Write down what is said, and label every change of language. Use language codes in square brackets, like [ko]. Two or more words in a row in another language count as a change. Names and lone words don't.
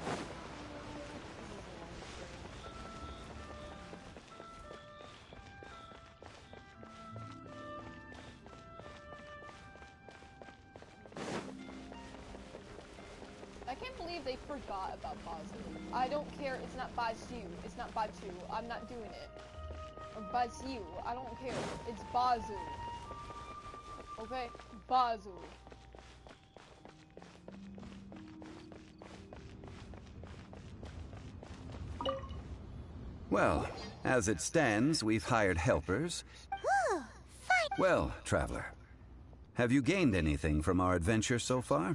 [en] I can't believe they forgot about Bazu. I don't care, it's not Bazu, it's not Bachu, I'm not doing it. Or Bazu, I don't care, it's Bazu. Okay? Bazu. Well, as it stands, we've hired helpers. Well, traveler, have you gained anything from our adventure so far?